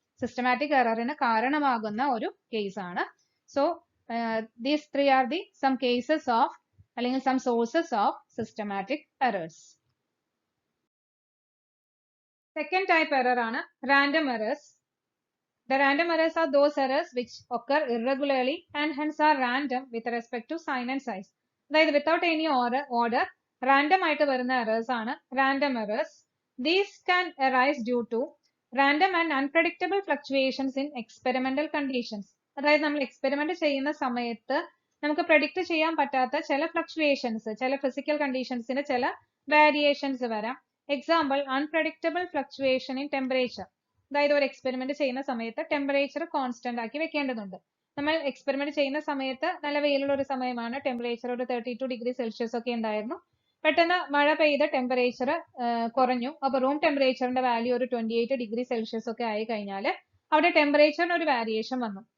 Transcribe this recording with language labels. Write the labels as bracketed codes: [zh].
[ml] Systematic എററിന് കാരണമാകുന്ന ഒരു case ആണ്. [en] So these 3 are the some causes of അല്ലെങ്കിൽ some sources of systematic errors. [ml] Second type error ആണ് random errors. [en] The random errors are those errors which occur irregularly and hence are random with respect to sign and size. [ml] അതായത് [en] without any order [ml] random ആയിട്ട് വരുന്ന errors ആണ് random errors. [en] These can arise due to random and unpredictable fluctuations in experimental conditions. [ml] അതായത് നമ്മൾ experiment ചെയ്യുന്ന സമയത്ത് നമുക്ക് predict ചെയ്യാൻ പറ്റാത്ത ചില ഫ്ലക്ച്വേഷൻസ്, ചില ഫിസിക്കൽ കണ്ടീഷൻസിന് ചില വേരിയേഷൻസ് വരാം. [en] Example, unpredictable fluctuation in temperature. [ml] അതായത് ഒരു എക്സ്പെരിമെന്റ് ചെയ്യുന്ന സമയത്ത് ടെമ്പറേച്ചർ കോൺസ്റ്റന്റ് ആക്കി വെക്കേണ്ടതുണ്ട്. നമ്മൾ എക്സ്പെരിമെന്റ് ചെയ്യുന്ന സമയത്ത് നല്ല വെയിലുള്ള ഒരു സമയമാണ്, ടെമ്പറേച്ചർ ഒരു 32 ഡിഗ്രി സെൽഷ്യസ് ഒക്കെ ഉണ്ടായിരുന്നു. പെട്ടെന്ന് മഴ പെയ്ത് ടെമ്പറേച്ചർ കുറഞ്ഞു. അപ്പൊ റൂം ടെമ്പറേച്ചറിന്റെ വാല്യൂ ഒരു 28 ഡിഗ്രി സെൽഷ്യസ് ഒക്കെ ആയി കഴിഞ്ഞാൽ അവിടെ ടെമ്പറേച്ചറിന് ഒരു വേരിയേഷൻ വന്നു.